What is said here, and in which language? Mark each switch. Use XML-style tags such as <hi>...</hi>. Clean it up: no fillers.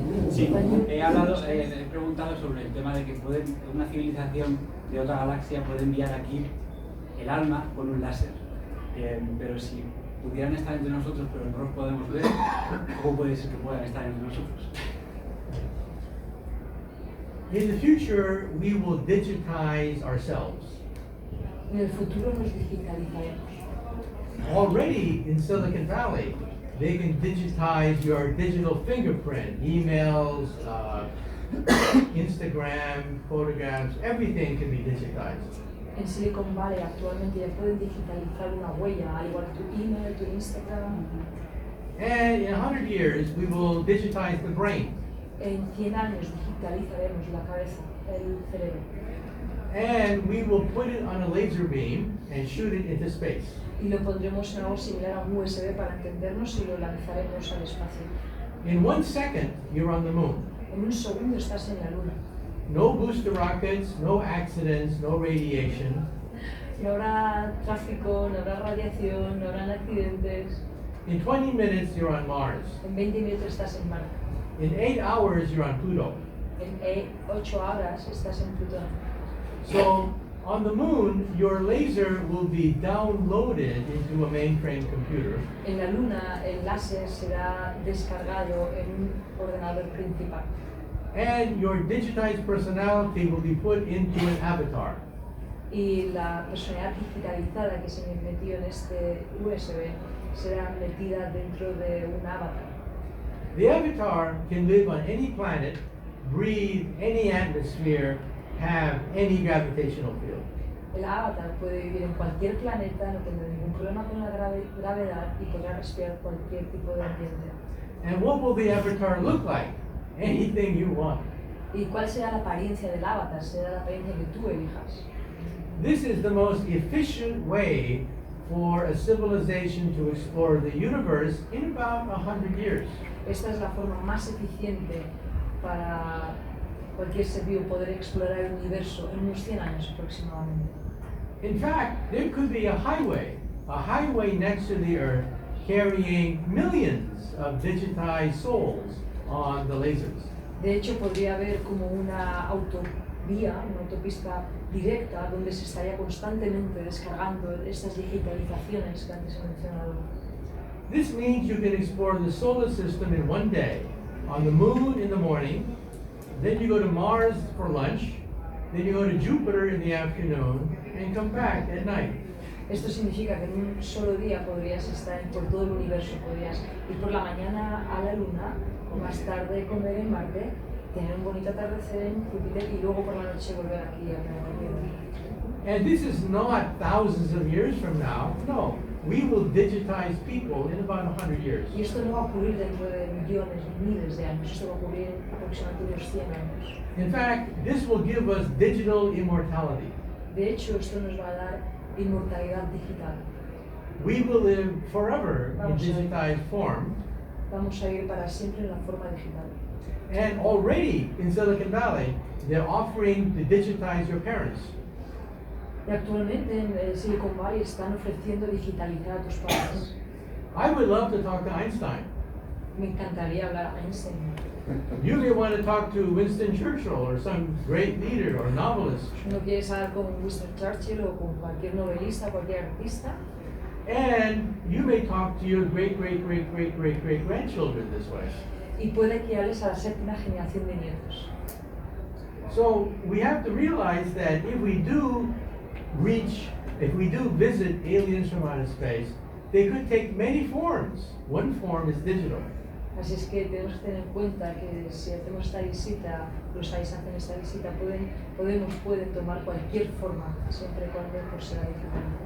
<es>Sí, he preguntado sobre el tema de que una civilización de otra galaxia puede enviar aquí el alma con un láser, pero si pudieran estar entre nosotros pero no los podemos ver, ¿cómo puede ser que puedan estar entre nosotros?</es> <en>In the future, we will digitize ourselves.</en> <es>En el futuro nos digitalizaremos.</es> <en>Already in Silicon Valley, they can digitize your digital fingerprint, emails, Instagram, photographs, everything can be digitized.</en> <es>En Silicon Valley actualmente ya pueden digitalizar una huella, al igual que tu email, tu Instagram.</es> <en>And in 100 years, we will digitize the brain.</en> <es>En 100 años digitalizaremos la cabeza, el cerebro.</es> <en>And we will put it on a laser beam and shoot it into space.</en> <es>Y lo pondremos en algo similar a un USB para entendernos y lo lanzaremos al espacio.</es> <en>In 1 second, you're on the moon.</en> <es>En un segundo estás en la luna.</es> <en>No booster rockets, no accidents, no radiation.</en> <es>No habrá tráfico, no habrá radiación, no habrán accidentes.</es> <en>In 20 minutes, you're on Mars.</en> <es>En 20 minutos estás en Marte.</es> <en>In 8 hours, you're on Pluto.</en> <es>En 8 horas estás en Plutón.</es> <en>So, on the moon, your laser will be downloaded into a mainframe computer.</en> <es>En la luna, el láser será descargado en un ordenador principal.</es> <en>And your digitized personality will be put into an avatar.</en> <es>Y la personalidad digitalizada que se metió en este USB será metida dentro de un avatar.</es> <en>The avatar can live on any planet, breathe any atmosphere, have any gravitational field.</en> <es>El avatar puede vivir en cualquier planeta, no tendrá ningún problema con la gravedad y podrá respirar cualquier tipo de ambiente.</es> <en>And what will the avatar look like? Anything you want.</en> <es>¿Y cuál será la apariencia del avatar? Será la apariencia que tú elijas.</es> <en>This is the most efficient way for a civilization to explore the universe in about 100 years.</en> <es>Esta es la forma más eficiente para cualquier ser vivo poder explorar el universo en unos 100 años aproximadamente.</es> <en>In fact, there could be a highway next to the Earth carrying millions of digitized souls on the lasers.</en> <es>De hecho, podría haber como una autovía, una autopista directa, donde se estaría constantemente descargando estas digitalizaciones que antes he mencionado.</es> <en>This means you can explore the solar system in one day. On the moon in the morning, then you go to Mars for lunch, then you go to Jupiter in the afternoon, and come back at night.</en> <es>Esto significa que en un solo día podrías estar por todo el universo, podrías ir por la mañana a la Luna, más tarde comer en Marte, tener un bonito atardecer en Júpiter y luego por la noche volver aquí a la Tierra.</es> <en>And this is not thousands of years from now. No, we will digitize people in about 100 years.</en> <es>Y esto no va a ocurrir dentro de millones ni miles de años, esto va a ocurrir en aproximadamente unos 100 años.</es> <en>In fact, this will give us digital immortality.</en> <es>De hecho, esto nos va a dar inmortalidad digital.</es> <en>We will live forever in digitized form.</en> <es>Vamos a ir para siempre en la forma digital.</es> <en>And already in Silicon Valley, they're offering to digitize your parents.</en> <es>Y actualmente en Silicon Valley están ofreciendo digitalizar a tus padres.</es> <en>I would love to talk to Einstein.</en> <es>Me encantaría hablar a Einstein.</es> <en>You may want to talk to Winston Churchill or some great leader or novelist.</en> <es>No quieres hablar con Winston Churchill o con cualquier novelista, cualquier artista.</es> <en>And you may talk to your great-great-great-great-great-grandchildren this way.</en> <es>Y puede que hables a la séptima generación de nietos.</es> <en>So we have to realize that if we do visit aliens from outer space, they could take many forms. One form is digital.</en> <es>Así es que tenemos que tener en cuenta que si hacemos esta visita, los aliens hacen esta visita, pueden tomar cualquier forma, siempre y cuando sea digital.</es>